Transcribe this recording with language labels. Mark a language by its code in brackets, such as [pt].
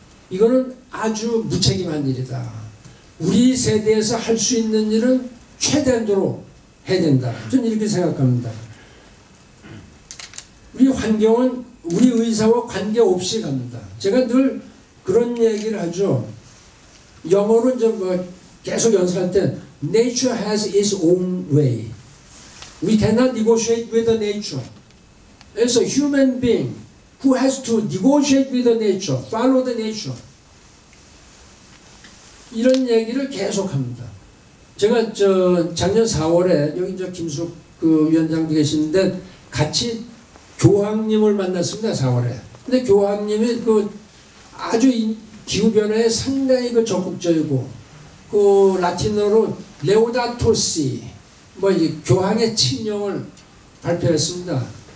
[ko] 이거는 아주 무책임한 일이다. 우리 세대에서 할 수 있는 일은 최대한도로 해야 된다. 저는 이렇게 생각합니다. 우리 환경은 우리 의사와 관계없이 갑니다. 제가 늘 그런 얘기를 하죠. 영어로 이제 계속 연습할 때 [en] Nature has its own way. We cannot negotiate with the nature. It's a human being who has to negotiate with the nature, follow the nature. [ko] 이런 얘기를 계속합니다. 제가 작년 4월에 여기 김숙 위원장도 계시는데 같이 교황님을 만났습니다. 4월에. 근데 교황님이 아주 기후변화에 상당히 적극적이고 라틴어로 레오다토시 이 교황의 칙령을 발표했습니다.